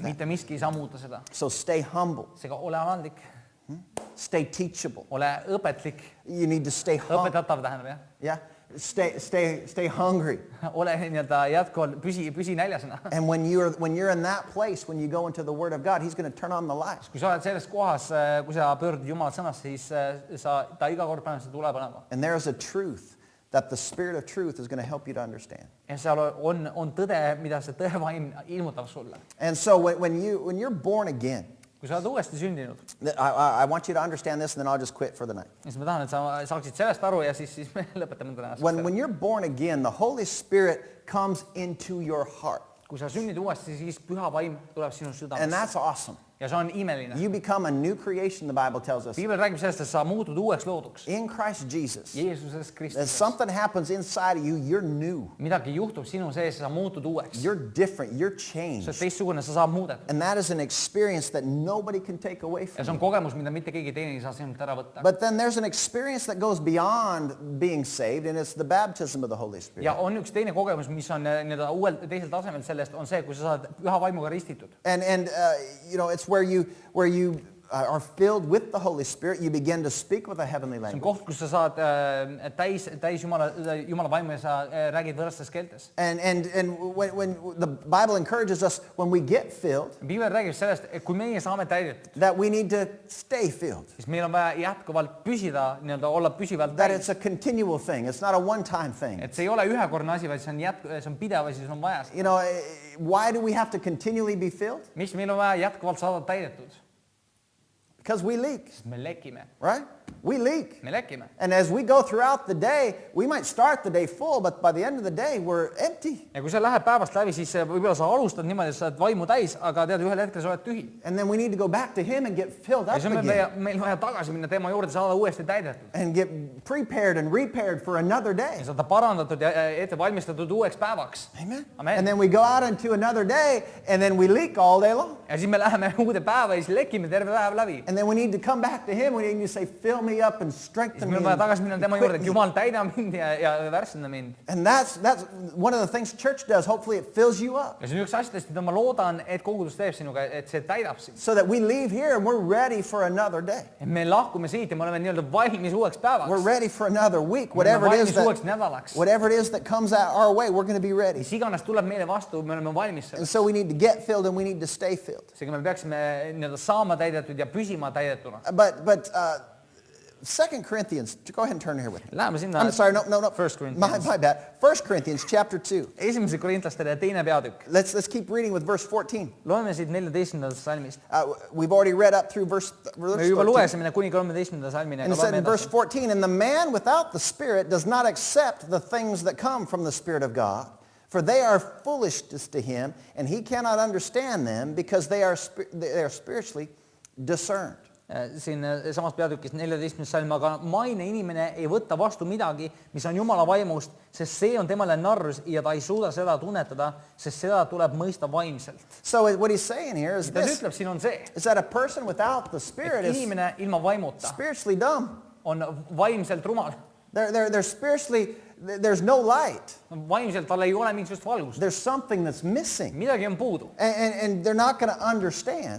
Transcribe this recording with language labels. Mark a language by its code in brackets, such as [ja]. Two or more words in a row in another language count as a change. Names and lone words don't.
[et] Mitte miski ei saa muuta seda. [en] So stay humble. [et] Seega ole alandlik, [en] Stay teachable. [et] ole õpetlik, [en] You need to stay humble. [et] õpetatav tähendab jah. [en] Yeah. Stay hungry. [et] Ole nii-öelda jätkuvalt, püsi näljasena. [en] And when you're in that place, when you go into the Word of God, He's going to turn on the light. [et] Kui sa oled selles kohas, kui sa pöördud Jumala sõnasse, siis ta iga kord paneb seda tule panema. [en] And there is a truth that the Spirit of truth is going to help you to understand. [et] Ja seal on tõde, mida see tõevaim ilmutab sulle. [en] And so when you're born again, [et] Kui sa oled uuesti sündinud, [en] I want you to understand this, and then I'll just quit for the night. [et] siis ma tahan, et sa saaksid sellest aru ja siis me lõpetame tänaseks. [en] When you're born again, the Holy Spirit comes into your heart. [et] Kui sa sünnid uuesti, siis Püha Vaim tuleb sinu [en] And [et] südamesse. [en] that's awesome. [et] Ja see on imeline. [en] You become a new creation, the Bible tells us. [et] Piibel räägib sellest, et sa muutud uueks looduks. [en] In Christ Jesus. [et] Jeesuses [en] As [et] Kristuses. [en] something happens inside of you, you're new. [et] Midagi juhtub sinu sees ja sa muutud uueks. [en] You're different. You're [et] See [en] changed. [et] on teistsugune, sa saad muudetud. [en] And that is an experience that nobody can take away [et] Ja [en] from [et] see on [en] you. [et] kogemus, mida mitte keegi teine ei saa sinult ära võtta. [en] But then there's an experience that goes beyond being saved, and it's the baptism of the Holy Spirit. Ja on üks teine kogemus, mis on nii-öelda teisel tasemel sellest, on see, kui sa saad Püha Vaimuga ristitud. And it's where you are filled with the Holy Spirit. You begin to speak with a heavenly [et] See on [en] language. [et] koht, kus sa saad täis Jumala vaimu ja sa räägid võõrastes keeltes. [en] And when the Bible encourages us, when we get filled, [et] Piibel räägib sellest, et kui meie saame täidetud, [en] that we need to stay filled. [et] siis meil on vaja jätkuvalt püsida, nii-öelda olla püsivalt [en] That [et] täis. [en] it's a continual thing. It's not a one-time thing. [et] Et see ei ole ühekordne asi, vaid see on pidev asi, see on vaja seda. [en] You know, why do we have to continually be filled? [et] Miks meil on vaja jätkuvalt saada täidetud? [en] Because we leak, [et] Sest me lekime. [en] right? We leak. [et] Me lekime. [en] And as we go throughout the day, we might start the day full, but by the end of the day, we're empty. [et] Ja kui sa lähed päevast läbi, siis võib-olla sa alustad niimoodi, et sa oled vaimu täis, aga tead, ühel hetkel sa oled tühi. [en] And then we need to go back to Him and get filled [et] Ja [en] up [et] siis on [en] again. [et] meil vaja tagasi minna tema juurde, saada uuesti täidetud. [en] And get prepared and repaired for another day. [et] Ja saada parandatud ja ette valmistatud uueks päevaks. [en] Amen. [et] Amen. [en] And then we go out into another day, and then we leak all day long. [et] Ja siis me läheme uude päeva ja siis lekime terve päev läbi. [en] And then we need to come back to Him. We need to say, fill me up and strengthen [et] Siis [en] me. [et] meil on vaja tagasi minna tema juurde, [en] equip [et] et [en] me. [et] Jumal täida mind ja värssenda mind. [en] And that's one of the things church does. Hopefully it fills you up. [et] Ja see on üks asjadest, mida ma loodan, et kogudus teeb sinuga, et see täidab sind. [en] So that we leave here and we're ready for another day. [et] Et me lahkume siit ja me oleme nii-öelda valmis uueks päevaks. [en] We're ready for another week. [et] Me oleme [en] Whatever [et] valmis uueks nädalaks. [en] it is that comes our way, we're going to be ready. [et] Mis iganes tuleb meile vastu, me oleme valmis [en] And [et] selleks. [en] so we need to get filled and we need to stay filled. [et] Seega me peaksime nii-öelda saama täidetud ja püsima täidetuna. [en] But 2 Corinthians, go ahead and turn here with me. [et] Läheme sinna. [en] I'm sorry, no. 1 Corinthians. My bad. 1 Corinthians chapter 2. [et] Esimese korintlastele teine peatükk. [en] Let's keep reading with verse 14. [et] Loeme siit 14. salmist. [en] We've already read up through verse [et] Me juba 13. lugesime kuni 13. salmini. [en] And it said in verse 14, and the man without the Spirit does not accept the things that come from the Spirit of God, For they are foolishness to him, and he cannot understand them because they are spiritually discerned. [et] Siin samas peatükis 14. salm, aga maine inimene ei võtta vastu midagi, mis on Jumala vaimust, sest see on temale narrus ja ta ei suuda seda tunnetada, sest seda tuleb mõista vaimselt. [en] So what he's saying here is [et] Ta [en] this, [et] ütleb siin on see, [en] is that a person without the Spirit [et] et [en] is [et] inimene ilma vaimuta [en] spiritually dumb. [et] on vaimselt rumal. [en] They're spiritually, there's no light. [et] Vaimselt tal ei ole mingisugust valgust. [en] There's something that's missing. [et] Midagi on puudu. [en] And they're not going to understand